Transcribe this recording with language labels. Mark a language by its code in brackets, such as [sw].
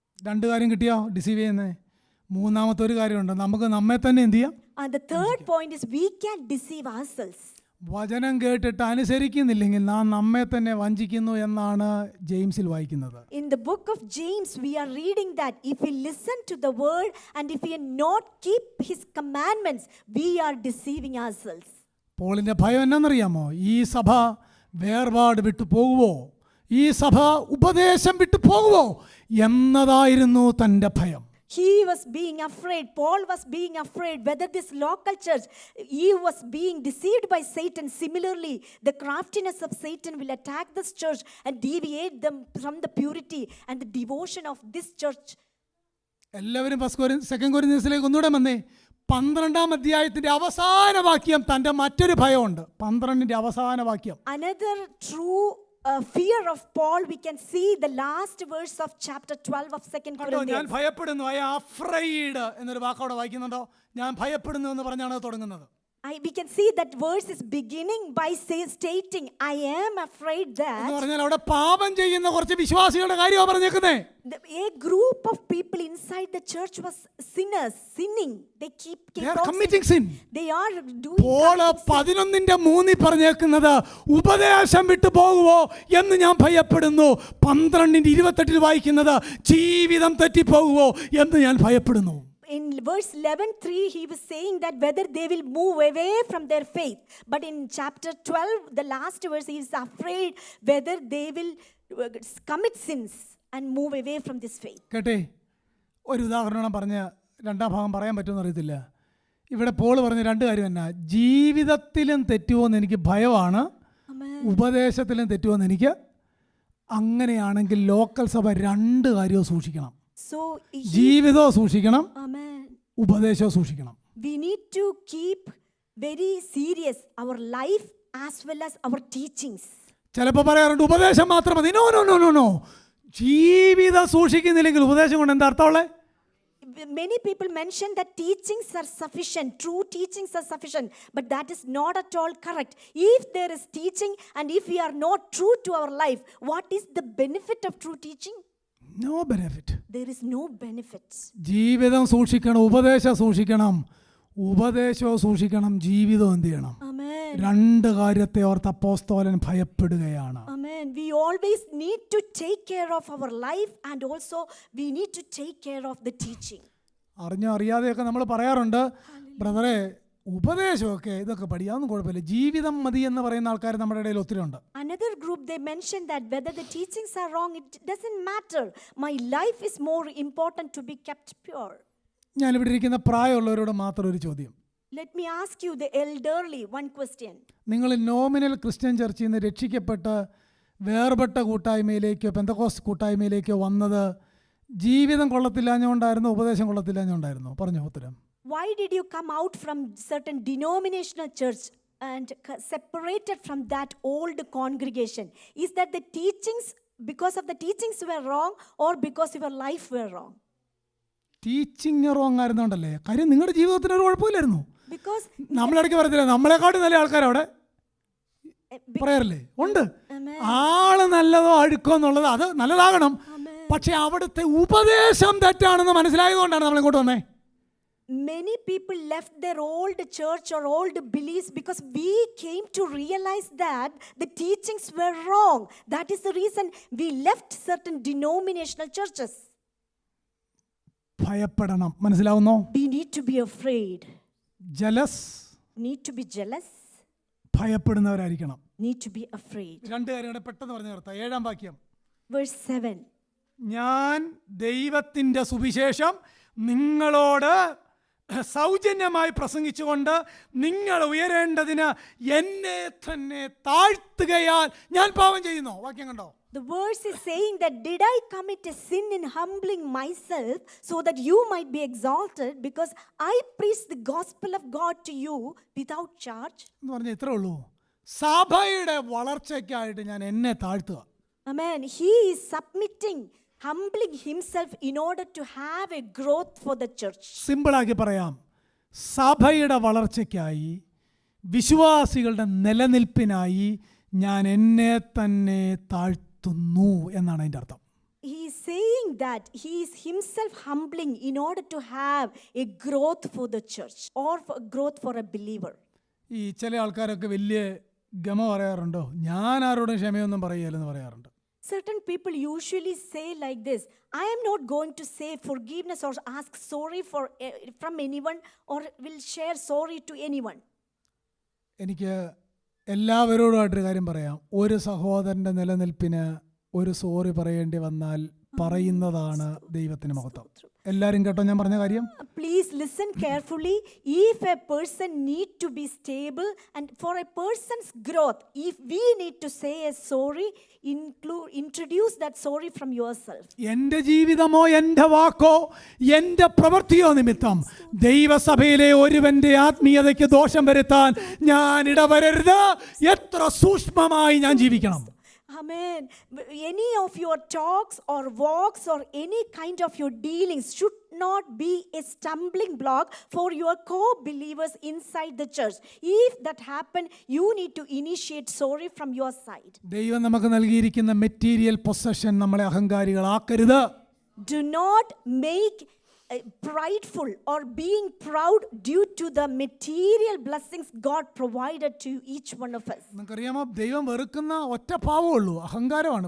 [ml] 2 കാര്യം കിട്ടിയോ ഡിസീവ് ചെയ്യുന്നത്? മൂന്നാമത്തെ ഒരു കാര്യമുണ്ട്, നമുക്ക് നമ്മെ തന്നെ എന്ത് ചെയ്യാം? [en] And the third point is we can deceive ourselves. [ml] വചനം കേട്ടിട്ട് അനുസരിക്കുന്നില്ലെങ്കിൽ നാം നമ്മെ തന്നെ വഞ്ചിക്കുന്നു എന്നാണ് ജെയിംസിൽ വായിക്കുന്നത്. [en] In the book of James we are reading that if we listen to the word and if we not keep his commandments, we are deceiving ourselves. [ml] പോളിന്റെ ഭയം എന്നാണെന്നറിയാമോ? ഈ സഭ വേർപാട് വിട്ടു പോകുവോ, ഈ സഭ ഉപദേശം വിട്ടു പോകുവോ എന്നതായിരുന്നു തൻ്റെ ഭയം. [en] He was being afraid. Paul was being afraid whether this local church, he was being deceived by Satan. Similarly, the craftiness of Satan will attack this church and deviate them from the purity and the devotion of this church. [ml] എല്ലാവരും 2 കൊരിന്ത്യസിലേക്ക് ഒന്നുകൂടെ വന്നേ. 12-ാം അധ്യായത്തിന്റെ അവസാന വാക്യം തൻ്റെ മറ്റൊരു ഭയമുണ്ട്. 12-ന്റെ അവസാന വാക്യം. [en] Another true fear of Paul, we can see the last verse of chapter 12 of 2 Corinthians. [ml] ഞാൻ ഭയപ്പെടുന്നു. [en] I am afraid [ml] എന്നൊരു വാക്കവിടെ വായിക്കുന്നുണ്ടോ? ഞാൻ ഭയപ്പെടുന്നു എന്ന് പറഞ്ഞാണ് തുടങ്ങുന്നത്. [en] We can see that verse is beginning by stating, I am afraid [ml] എന്ന് [en] that [ml] പറഞ്ഞാൽ അവിടെ പാപം ചെയ്യുന്ന കുറച്ച് വിശ്വാസികളുടെ കാര്യമാണ് പറഞ്ഞേക്കുന്നേ. [en] a group of people inside the church was sinners, sinning. They keep They are on committing sinning. sin. They are doing [ml] Paul [en] committing sin. [ml] 11:3 പറഞ്ഞേക്കുന്നത് ഉപദേശം വിട്ടു പോകുമോ എന്ന് ഞാൻ ഭയപ്പെടുന്നു. 12:28 വായിക്കുന്നത് ജീവിതം തെറ്റിപ്പോകുമോ എന്ന് ഞാൻ ഭയപ്പെടുന്നു. [en] In verse 11:3, he was saying that whether they will move away from their faith. But in chapter 12, the last verse, he is afraid whether they will commit sins and move away from this faith. [ml] കേട്ടെ, ഒരു ഉദാഹരണം പറഞ്ഞ് രണ്ടാം ഭാഗം പറയാൻ പറ്റുമെന്ന് അറിയത്തില്ല. ഇവിടെ പോൾ പറഞ്ഞ രണ്ട് കാര്യം എന്നാ, ജീവിതത്തിലും തെറ്റുമോയെന്ന് എനിക്ക് ഭയമാണ്, ഉപദേശത്തിലും തെറ്റുമോയെന്ന് എനിക്ക്. അങ്ങനെയാണെങ്കിൽ ലോക്കൽ സഭ രണ്ട് കാര്യവും സൂക്ഷിക്കണം. [en] So, [ml] ജീവിതവും സൂക്ഷിക്കണം, [en] amen. [ml] ഉപദേശവും സൂക്ഷിക്കണം. [en] We need to keep very serious our life as well as our teachings. [ml] ചിലപ്പോൾ പറയാറുണ്ട് ഉപദേശം മാത്രം മതി. [en] no no no no no, [ml] ജീവിതം സൂക്ഷിക്കുന്നില്ലെങ്കിൽ ഉപദേശം കൊണ്ട് എന്താ അർത്ഥമുള്ളത്? [en] Many people mention that teachings are sufficient, true teachings are sufficient, but that is not at all correct. If there is teaching and if we are not true to our life, what is the benefit of true teaching? No benefit. There is no benefit. [ml] ജീവിതം സൂക്ഷിക്കണം, ഉപദേശം സൂക്ഷിക്കണം, ഉപദേശവും സൂക്ഷിക്കണം, ജീവിതം എന്ത് ചെയ്യണം? [en] Amen. [ml] രണ്ട് കാര്യത്തെ ഓർത്ത് അപ്പോസ്തലൻ ഭയപ്പെടുകയാണ്. [en] Amen. We always need to take care of our life and also we need to take care of the teaching. [ml] അറിഞ്ഞോ അറിയാതെയൊക്കെ നമ്മൾ പറയാറുണ്ട്, ബ്രദറെ ഉപദേശമൊക്കെ ഇതൊക്കെ പഠിക്കാവുന്ന കുഴപ്പമില്ല, ജീവിതം മതി എന്ന് പറയുന്ന ആൾക്കാർ നമ്മുടെ ഇടയിൽ ഒത്തിരി ഉണ്ട്. [en] Another group, they mentioned that whether the teachings are wrong, it doesn't matter. My life is more important to be kept pure. [ml] ഞാനിവിടെ ഇരിക്കുന്ന പ്രായമുള്ളവരോട് മാത്രം ഒരു ചോദ്യം. [en] Let me ask you, the elderly, one question. [ml] നിങ്ങൾ നോമിനൽ ക്രിസ്ത്യൻ ചർച്ചിൽ നിന്ന് രക്ഷിക്കപ്പെട്ട് വേർപെട്ട കൂട്ടായ്മയിലേക്കോ Pentecost കൂട്ടായ്മയിലേക്കോ വന്നത് ജീവിതം കൊള്ളത്തില്ലാഞ്ഞുകൊണ്ടായിരുന്നോ ഉപദേശം കൊള്ളത്തില്ലാഞ്ഞുകൊണ്ടായിരുന്നോ? പറഞ്ഞോ ഉത്തരം. [en] Why did you come out from certain denominational church and separated from that old congregation? Is that the teachings, because of the teachings were wrong or because your life were wrong? Teaching wrong [ml] ആയിരുന്നോണ്ടല്ലേ. കാര്യം നിങ്ങളുടെ ജീവിതത്തിന് ഒരു കുഴപ്പമില്ലായിരുന്നു. [en] Because [ml] നമ്മളിടയ്ക്ക് പറയത്തില്ല നമ്മളെക്കാട്ടും നല്ല ആൾക്കാരവിടെ പറയാറില്ലേ? ഉണ്ട്. ആള് നല്ലതോ അഴുക്കോ എന്നുള്ളത് അത് നല്ലതാകണം, പക്ഷെ അവിടുത്തെ ഉപദേശം തെറ്റാണെന്ന് മനസ്സിലായതുകൊണ്ടാണ് നമ്മൾ ഇങ്ങോട്ട് വന്നേ. [en] many people left their old church or old beliefs because we came to realize that the teachings were wrong. That is the reason we left certain denominational churches. [ml] ഭയപ്പെടണം, മനസ്സിലാവുന്നോ? [en] We need to be afraid. Jealous, Need to be jealous. [ml] ഭയപ്പെടുന്നവരായിരിക്കണം. [en] Need to be afraid. [ml] രണ്ട് കാര്യങ്ങൾ പെട്ടെന്ന് പറഞ്ഞു നിർത്താം. 7-ാം വാക്യം. [en] Verse 7. [ml] ഞാൻ ദൈവത്തിൻ്റെ സുവിശേഷം നിങ്ങളോട് സൗജന്യമായി പ്രസംഗിച്ചുകൊണ്ട് നിങ്ങൾ ഉയരേണ്ടതിന് എന്നെ തന്നെ താഴ്ത്തുകയാൽ ഞാൻ പാപം ചെയ്യുന്നു. വാക്യം കണ്ടോ? [en] The verse is saying that did I commit a sin in humbling myself so that you might be exalted because I preach the gospel of God to you without charge? [ml] എന്ന് പറഞ്ഞാൽ ഇത്രേ ഉള്ളൂ. സഭയുടെ വളർച്ചയ്ക്കായിട്ട് ഞാൻ എന്നെ താഴ്ത്തുക. [en] Amen. He is submitting, humbling himself in order to have a growth for the church. [ml] സിമ്പിളാക്കി പറയാം, സഭയുടെ വളർച്ചയ്ക്കായി വിശ്വാസികളുടെ നിലനിൽപ്പിനായി ഞാൻ എന്നെ തന്നെ താഴ്ത്തുന്നു എന്നാണ് അതിൻ്റെ അർത്ഥം. [en] He is saying that he is himself humbling in order to have a growth for the church or for growth for a believer. [ml] ഈ ചില ആൾക്കാരൊക്കെ വലിയ ഗമ പറയാറുണ്ടോ, ഞാൻ ആരോടും ക്ഷമയൊന്നും പറയുകയില്ലെന്ന് പറയാറുണ്ട്. [en] Certain people usually say like this, I am not going to say forgiveness or ask sorry from anyone or will share sorry to anyone. [ml] എനിക്ക് എല്ലാവരോടുമായിട്ടൊരു കാര്യം പറയാം, ഒരു സഹോദരൻ്റെ നിലനിൽപ്പിന് ഒരു സോറി പറയേണ്ടി വന്നാൽ പറയുന്നതാണ് ദൈവത്തിന് മഹത്വം. എല്ലാവരും കേട്ടോ ഞാൻ പറഞ്ഞ കാര്യം? [en] Please listen carefully. If a person need to be stable and for a person's growth, if we need to say a sorry, introduce that sorry from yourself. [ml] എൻ്റെ ജീവിതമോ എൻ്റെ വാക്കോ എൻ്റെ പ്രവൃത്തിയോ നിമിത്തം ദൈവസഭയിലെ ഒരുവന്റെ ആത്മീയതയ്ക്ക് ദോഷം വരുത്താൻ ഞാൻ ഇടവരരുത്. എത്ര സൂക്ഷ്മമായി ഞാൻ ജീവിക്കണം. [en] Amen. Any of your talks or walks or any kind of your dealings should not be a stumbling block for your co-believers inside the church. If that happen, you need to initiate sorry from your side. [ml] ദൈവം നമുക്ക് നൽകിയിരിക്കുന്ന material possession നമ്മളെ അഹങ്കാരികളാക്കരുത്. [en] Do not make prideful or being proud due to the material blessings God provided to each one of us. [ml] നിങ്ങൾക്കറിയാമോ, ദൈവം വെറുക്കുന്ന ഒറ്റ പാവമുള്ളൂ, അഹങ്കാരമാണ്.